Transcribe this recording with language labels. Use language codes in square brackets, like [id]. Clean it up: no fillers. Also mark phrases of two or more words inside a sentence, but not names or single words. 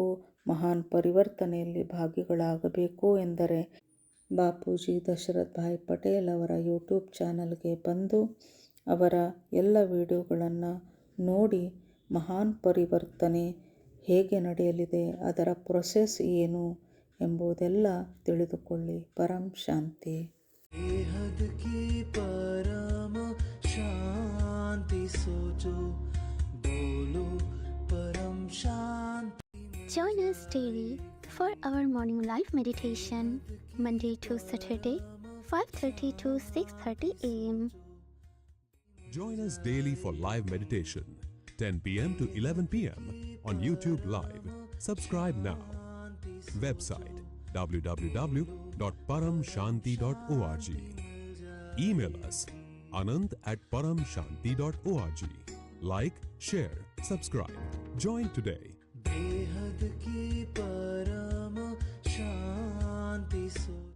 [kn] ಮಹಾನ್ ಪರಿವರ್ತನೆಯಲ್ಲಿ ಭಾಗಿಗಳಾಗಬೇಕು ಎಂದರೆ ಬಾಪೂಜಿ ದಶರಥ್ ಭಾಯ್ ಪಟೇಲ್ ಅವರ ಯೂಟ್ಯೂಬ್ ಚಾನಲ್ಗೆ ಬಂದು ಅವರ ಎಲ್ಲ ವಿಡಿಯೋಗಳನ್ನು ನೋಡಿ ಮಹಾನ್ ಪರಿವರ್ತನೆ ಹೇಗೆ ನಡೆಯಲಿದೆ, ಅದರ ಪ್ರೊಸೆಸ್ ಏನು ಎಂಬುದೆಲ್ಲ ತಿಳಿದುಕೊಳ್ಳಿ. ಪರಂ ಶಾಂತಿ. [hi] बेहद की परम शांति सोचो, बोलो परम शांति. [en] Join us daily for our morning live meditation, Monday to Saturday, 5:30 to 6:30 a.m. Join us daily for live meditation, 10 p.m. to 11 p.m. on YouTube Live. Subscribe now. Website www.paramshanti.org. Email us anand@paramshanti.org. Like, share, subscribe. Join today. [hi] बेहद की परम शांति सोचो.